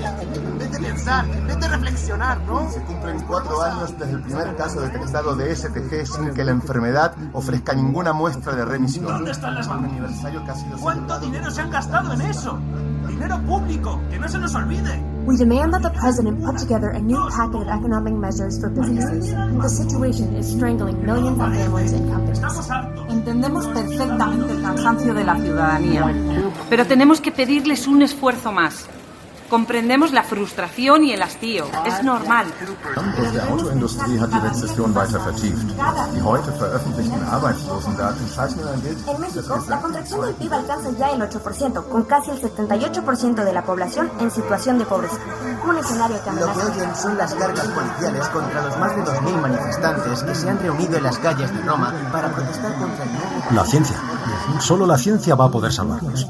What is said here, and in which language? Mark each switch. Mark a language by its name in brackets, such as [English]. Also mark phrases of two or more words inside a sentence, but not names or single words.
[Spanish] En vez de pensar, en vez de reflexionar, ¿no? Se cumplen 4 años desde el primer caso detectado de STG sin que la enfermedad ofrezca ninguna muestra de remisión. ¿Dónde están las vacunas? Aniversario que ha sido ¿Cuánto dinero se han gastado en eso? Dinero público, que no se nos olvide. [English] We demand that the president put together a new packet of economic measures for businesses. The situation is strangling millions of families and companies. [Spanish] Estamos hartos. Entendemos perfectamente el cansancio de la ciudadanía. Pero tenemos que pedirles un esfuerzo más. Comprendemos la frustración y el hastío. Es normal. [German] Die Autoindustrie hat die Rezession weiter vertieft. Die heute veröffentlichten Arbeitslosendaten zeichnen ein Bild. [Spanish] En México, la contracción del PIB alcanza ya el 8%, con casi el 78% de la población en situación de pobreza. Un escenario que Lo que amenaza. oyen son las cargas policiales contra los más de 2.000 manifestantes que se han reunido en las calles de Roma para protestar contra el nuevo... La ciencia. Solo la ciencia va a poder salvarnos.